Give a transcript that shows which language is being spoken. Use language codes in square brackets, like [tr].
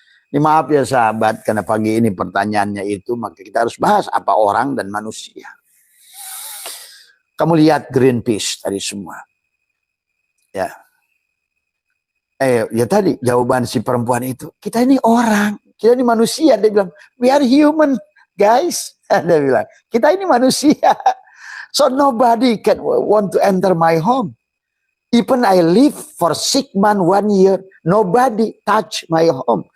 [id] Ini maaf ya sahabat, karena pagi ini pertanyaannya itu, maka kita harus bahas apa orang dan manusia. Kamu lihat Greenpeace tadi semua. Ya. Ya tadi jawaban si perempuan itu, kita ini orang, kita ini manusia. Dia bilang, [en] we are human guys. [id] Dia bilang, kita ini manusia. [en] So nobody can want to enter my home. Even I live for 6 months, 1 year, nobody touch my home.